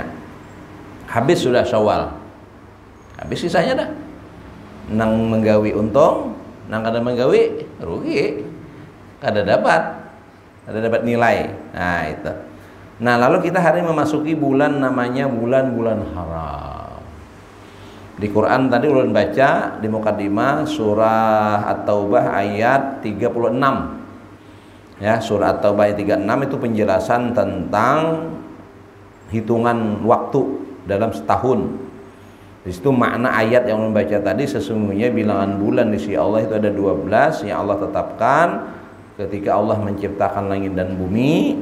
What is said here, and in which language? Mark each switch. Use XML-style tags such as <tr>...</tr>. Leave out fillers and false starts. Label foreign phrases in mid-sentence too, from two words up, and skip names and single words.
<bjn>Habis sudah Syawal, habis sisanya dah nang menggawi untung, nang kada menggawi rugi, kada dapat nilai. Nah itu. Nah lalu kita hari memasuki bulan namanya bulan-bulan haram. Di Quran tadi ulun baca di Muqaddimah surah At-Taubah ayat 36. Ya, surah At-Taubah ayat 36 itu penjelasan tentang hitungan waktu dalam setahun. Di situ makna ayat yang membaca tadi, sesungguhnya bilangan bulan di sisi Allah itu ada 12 yang Allah tetapkan ketika Allah menciptakan langit dan bumi.</bjn>